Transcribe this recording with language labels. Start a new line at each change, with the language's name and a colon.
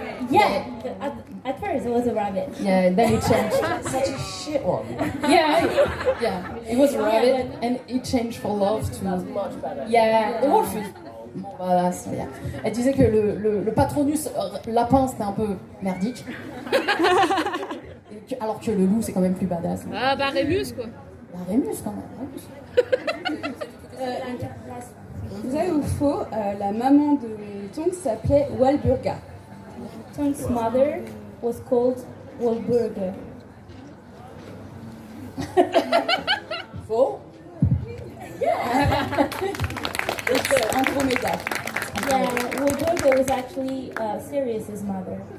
English: Yeah, at first it was a rabbit. Yeah, then it changed. Such a shit one. Yeah, it was a rabbit, and it changed for love to. That's much better. Yeah, the wolf is more badass. Yeah.
French: Elle disait que le patronus lapin c'était un peu merdique, alors que le loup c'est quand même plus badass. Ah bah Rémus quoi. La Rémus quand même. Rémus. Vrai ou faux, la maman de Tonks s'appelait Walburga.
English: Tonks' mother was called Walburga.
French: Faux?
English: Andromeda. Yeah, Walburga was actually Sirius's mother.